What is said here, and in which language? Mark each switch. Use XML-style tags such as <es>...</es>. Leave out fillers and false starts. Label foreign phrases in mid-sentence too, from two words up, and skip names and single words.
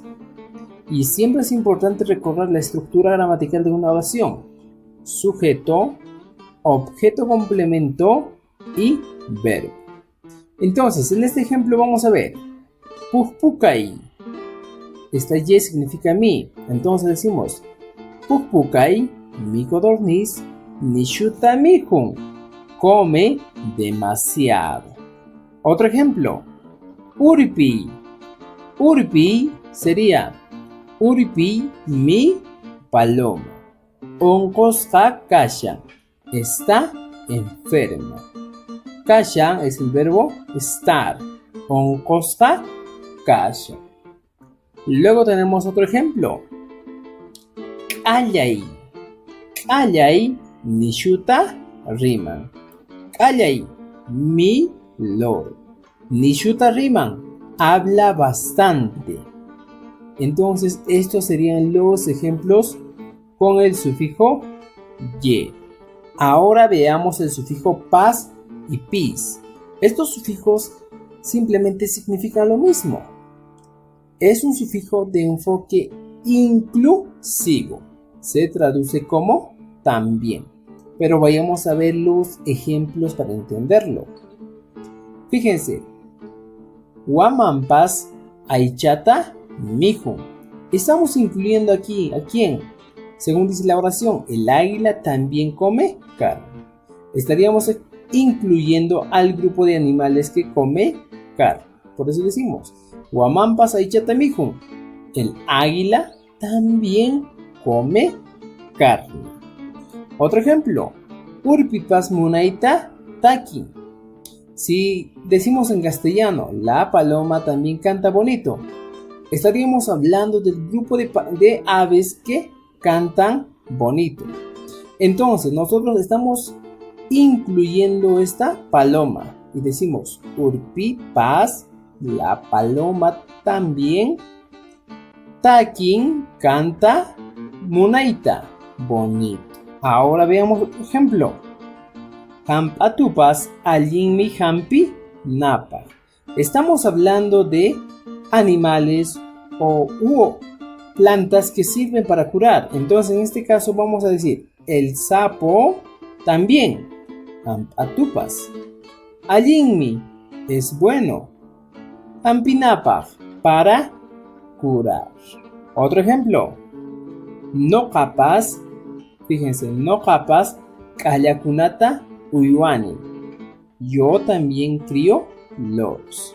<es>Y siempre es importante recordar la estructura gramatical de una oración: sujeto, objeto complemento y verbo. Entonces, en este ejemplo vamos a ver Pujpucay. Esta Y significa mi. Entonces decimos Pujpucay, mi codorniz,</es> <qu>nishuta mijun,</qu> <es>come demasiado. Otro ejemplo, Uripi. Uripi sería Uripi, mi paloma.</es> <qu>Onkosqa kashan,</qu> <es>está enferma. Kashan es el verbo estar.</es> <qu>Onkosqa kashan.</qu> <es>Luego tenemos otro ejemplo.</es> <qu>Callay. Callay, nishuta riman.</qu> <es>Callay, mi loro.</es> <qu>Nishuta riman,</qu> <es>habla bastante. Entonces, estos serían los ejemplos con el sufijo y. Ahora veamos el sufijo pas y pis. Estos sufijos simplemente significan lo mismo. Es un sufijo de enfoque inclusivo. Se traduce como también. Pero vayamos a ver los ejemplos para entenderlo. Fíjense.</es> <qu>Huamampas aichata mijun.</qu> <es>Estamos incluyendo aquí ¿a quién? Según dice la oración, el águila también come carne. Estaríamos incluyendo al grupo de animales que come carne. Por eso decimos</es> <qu>Huamampas aichata mijun.</qu> <es>El águila también come carne. Otro ejemplo,</es> <qu>Urpipas munaita taki.</qu> <es>Si decimos en castellano, la paloma también canta bonito, estaríamos hablando del grupo de aves que cantan bonito. Entonces, nosotros estamos incluyendo esta paloma y decimos Urpipas, la paloma también, takin, canta, munaita, bonito. Ahora veamos otro ejemplo.</es> <qu>Hampatupas allinmi hampi napa.</qu> <es>Estamos hablando de animales o plantas que sirven para curar. Entonces, en este caso vamos a decir el sapo también. Hampatupas. Allinmi es bueno. Hampinapa para curar. Otro ejemplo. No capaz. Fíjense, no capaz,</es> <qu>kallakunata uyuani.</qu> <es>Yo también crío loros.</es>